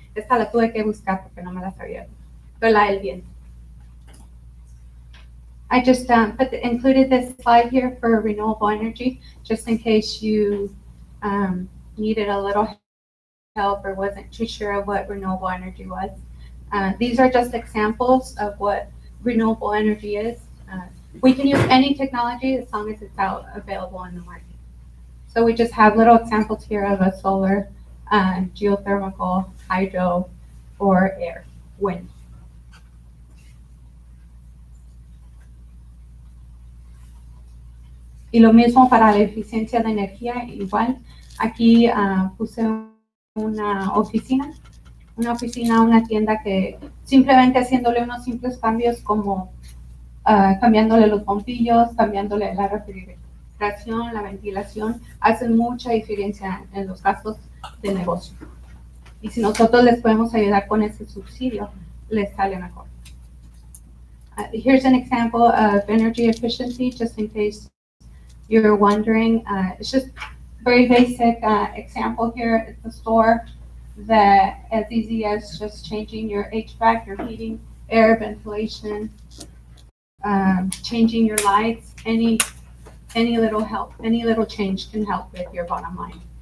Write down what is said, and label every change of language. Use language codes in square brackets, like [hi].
[es] Esta la tuve que buscar porque no me la sabía, pero la del viento. [en] I just included this slide here for renewable energy, just in case you needed a little help or wasn't too sure of what renewable energy was. These are just examples of what renewable energy is. We can use any technology as long as it's available in the market. So we just have little examples here of a solar, geothermal, hydro, or air, wind. [es] Y lo mismo para la eficiencia de energía, igual. Aquí puse una oficina, una tienda que simplemente haciéndole unos simples cambios como cambiándole los bombillos, cambiándole la refrigeración, la ventilación, hacen mucha diferencia en los gastos de negocio. Y si nosotros les podemos ayudar con ese subsidio, les sale mejor. [en] Here's an example of energy efficiency, just in case you're wondering. It's just very basic example here. It's a store that as easy as just changing your HVAC, your heating, air, ventilation, changing your lights, any little help, any little change can help with your bottom line.